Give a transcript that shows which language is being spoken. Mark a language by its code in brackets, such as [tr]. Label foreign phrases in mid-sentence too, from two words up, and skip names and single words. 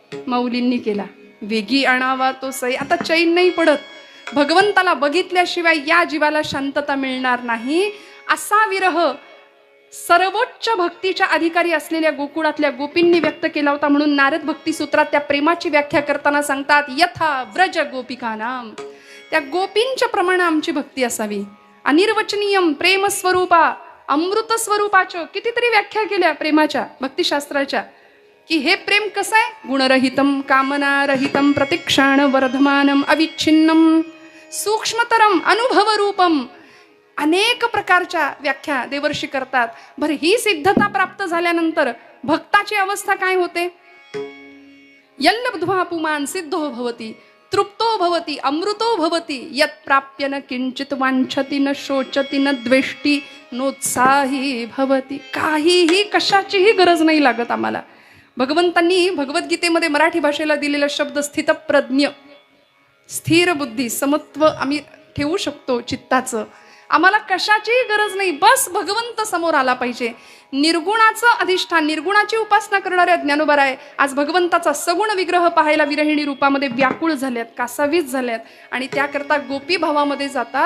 [mr] माऊलींनी केला. वेगी आणावा तो सई. आता चैन नाही पडत. भगवंताला बघितल्याशिवाय या जीवाला शांतता मिळणार नाही. असा विरह सर्वोच्च भक्तीच्या अधिकारी असलेल्या गोकुळातल्या गोपींनी व्यक्त केला होता. म्हणून नारद भक्ती सूत्रात त्या प्रेमाची व्याख्या करताना सांगतात, [sa] यथा व्रज गोपिकानाम. [mr] त्या गोपींच्या प्रमाणे आमची भक्ती असावी. [sa] अनिर्वचनीयम प्रेम स्वरूपा, [mr] अमृत स्वरूपाच्या कितीतरी व्याख्या केल्या प्रेमाच्या भक्तिशास्त्राच्या. की हे प्रेम कसं आहे? [sa] गुणरहितम कामनारहितम प्रतिक्षाण वर्धमानम अविच्छिन्नम सूक्ष्मतरम अनुभव रूपम. [mr] अनेक प्रकारच्या व्याख्या देवर्षी करतात. बरं, ही सिद्धता प्राप्त झाल्यानंतर भक्ताची अवस्था काय होते? [sa] यल्लब्ध्वा पुमान् सिद्धो भवति तृप्तो भवति अमृतो भवति यत् प्राप्य न किंचित वांछति न शोचति न द्वेष्टी नोत्साही भवति. [mr] काहीही कशाचीही गरज नाही लागत आम्हाला. भगवंतांनी भगवद्गीतेमध्ये मराठी भाषेला दिलेला शब्द स्थितप्रज्ञ, स्थिर बुद्धी, समत्व आम्ही ठेवू शकतो चित्ताचं. आम्हाला कशाचीही गरज नाही, बस भगवंत समोर आला पाहिजे. निर्गुणाचं अधिष्ठान, निर्गुणाची उपासना करणाऱ्या ज्ञानोबाराय आज भगवंताचा सगुण विग्रह पाहायला विरहिणी रूपामध्ये व्याकुळ झाल्यात, कासावीस झाल्यात आणि त्याकरता गोपी भावामध्ये जातात.